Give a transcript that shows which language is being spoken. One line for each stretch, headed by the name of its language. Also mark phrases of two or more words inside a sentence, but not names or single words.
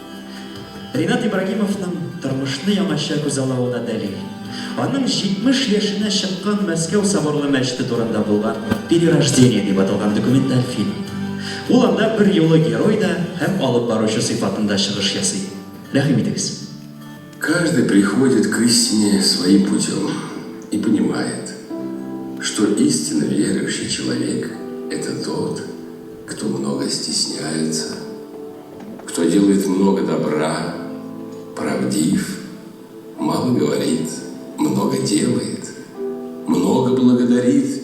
Tatar: Ринат Ибрагимовның тормышны яңаша күзаллавына дәлил аның 70 яшенә чыккан Мәскәү соборлы мәчете турында булган «Перерождение» дип аталган документаль фильм. Ул анда бер юлы герой да һәм алып баручы сыйфатында чыгыш ясый. Рәхим итегез.
Russian: Каждый приходит к истине своим путем и понимает, что истинно верующий человек – это тот, кто много стесняется, кто делает много добра, правдив, мало говорит, много делает, много благодарит.